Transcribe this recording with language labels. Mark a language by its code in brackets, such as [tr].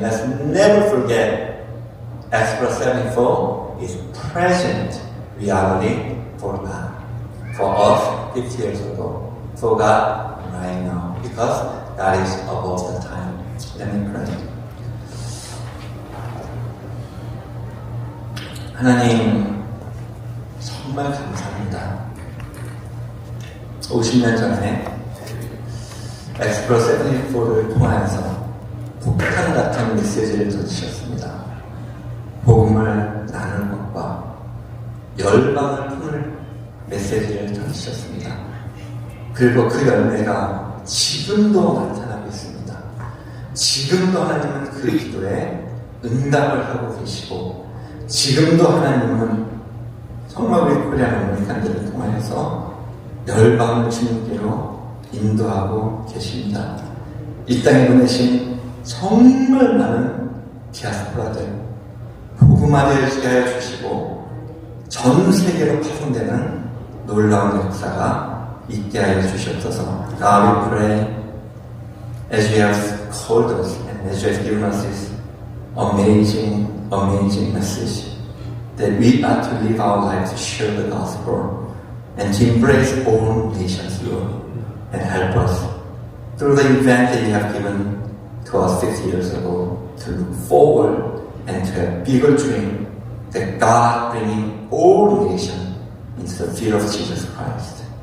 [en] Let's never forget, Exodus 74 is present reality for God. For us 50 years ago. For God right now. Because God is above the time. Let me pray. [ko] 하나님, 정말 감사합니다. 50년 전에 엑스프로스 74를 통하여서 폭탄 같은 메시지를 던지셨습니다. 복음을 나눌 것과 열방을 품을 메시지를 던지셨습니다. 그리고 그 열매가 지금도 나타나고 있습니다. 지금도 하나님은 그 기도에 응답을 하고 계시고, 지금도 하나님은 정말 우리 코리안 아메리칸들을 통하여서 열방을 주님께로 인도하고 계십니다. 이 땅에 보내신 정말 많은 디아스포라들 복음화되게 하여 주시고 전 세계로 파송되는 놀라운 역사가 있게 하여 주시옵소서. [en] God, we pray as you have called us and as you have given us this amazing message, that we are to live our lives to share the gospel and to embrace all nations, Lord, and help us through the event that you have given to us 50 years ago to look forward and to have bigger dream that God bringing all nations into the fear of Jesus Christ.